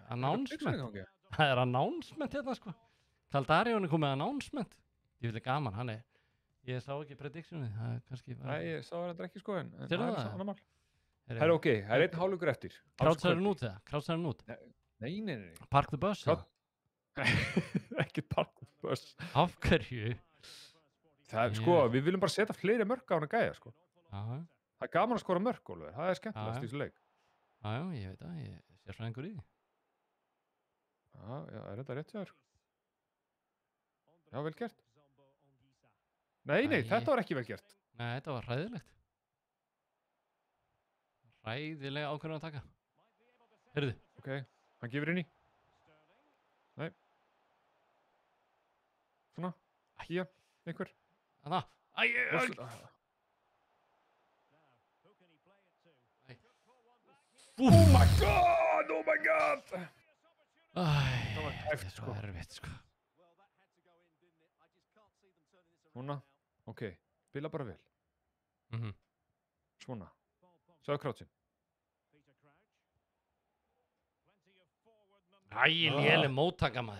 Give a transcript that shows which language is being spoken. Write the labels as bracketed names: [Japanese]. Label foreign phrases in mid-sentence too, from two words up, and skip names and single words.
[Icelandic] Announcement. Það er announcement hérna, sko. Kaldarion er komið announcement. Ég vil ekki gaman, ég sá ekki predictionið. Það er kannski... Nei, ég sá það ekki, sko, en það er svo annar mál. Það er ok, það er einn hálfleikur eftir. Krátsaðurinn út eða? Krátsaðurinn út? Nei. [English] Park the bus eða? Ekki park the bus. [Icelandic] Af hverju? Sko, við viljum bara setja fleiri mörk á hana gæja, sko. Það er gaman að skora mörk, Ólafur. Það er skemmtilegast í þessu leik. Já, ég veit það. Ég sé fræðingur í því. Já, er þetta rétt hjá þér? Já, vel gert. Nei, þetta var ekki vel gert. Nei, þetta var hræðilegt. Hræðilega ákvörðun að taka. Heyrðu. Ok, hann gefur inn í. Nei. Svona. Híja, einhver. Þannig. [English] Oh my god! [Icelandic] Það var hægt, sko. Það er erfitt, sko. Svona. Ok, spila bara vel. Svona. Sjáðu Crouchin. Léleg móttaka, maður.